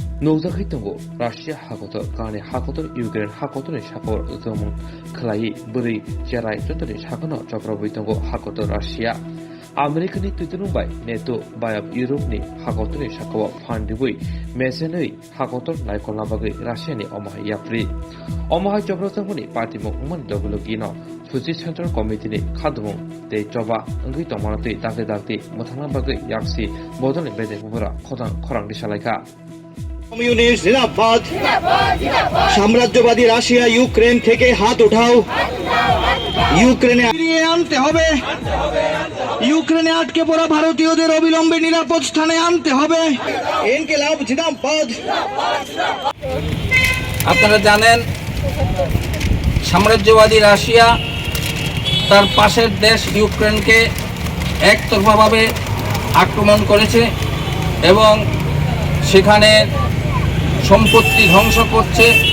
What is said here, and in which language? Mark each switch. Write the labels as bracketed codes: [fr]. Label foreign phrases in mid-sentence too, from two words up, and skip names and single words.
[brx] नौजाखै दंगो रासिया हागोतर काने हागोतर यूक्रेन हागोतरनि सापर जमन खलायै बोरै जेराय जतनि सागोनो जब्राबै दंगो हागोतर रासिया आमेरिकानि तुतुनुबाय नेटो बायाब इउरोपनि हागोतरनि साकाव फान्डिबै मेसेनै हागोतर नायखलना बागै रासियानि अमाहाय याफ्रि अमाहाय जब्राजोंनि पार्टी मुखमन दगलगिनो सुचि सेन्ट्रेल कमिटिनि खादुमुं ते जबा ओंगै तमानतै दागे दागति मोथांना बागै याक्सि बदलनि बेदेमुफोरा खरां दिसालायखा [bn] কমিউনিস্ট জিন্দাবাদ সাম্রাজ্যবাদী রাশিয়া ইউক্রেন থেকে হাত উঠাও ইউক্রেনে ফিরিয়ে আনতে হবে ইউক্রেনে আটকে পড়া ভারতীয়দের অবিলম্বে নিরাপদ স্থানে আনতে হবে ইনকিলাব জিন্দাবাদ। আপনারা জানেন সাম্রাজ্যবাদী রাশিয়া তার পাশের দেশ ইউক্রেনকে একতরফাভাবে আক্রমণ করেছে এবং সেখানে সম্পত্তি ধ্বংস করছে।